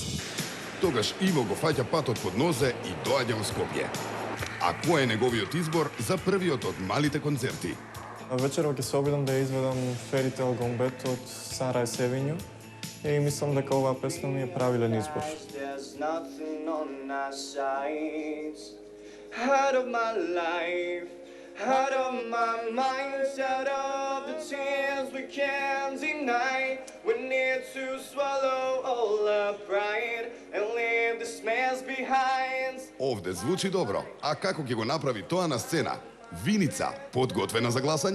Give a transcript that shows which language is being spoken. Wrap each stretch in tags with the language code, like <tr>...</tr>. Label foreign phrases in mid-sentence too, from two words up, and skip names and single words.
<mk>Тогаш Иво го фаќа патот под нозе и доаѓа во Скопје. А кој е неговиот избор за првиот од малите концерти? Вечерва ќе се обидам да ја изведам Fairy Tale Gone Bad од Sunrise Avenue и мислам дека оваа песна ми е правилен избор.</mk> <en>Out of my life, out of my mind, out of the tears we can't deny. We need to swallow all our pride and leave this mess behind.</en> <mk>Овде звучи добро, а како ќе го направи тоа на сцена? Виница, подготвена за гласање?</mk>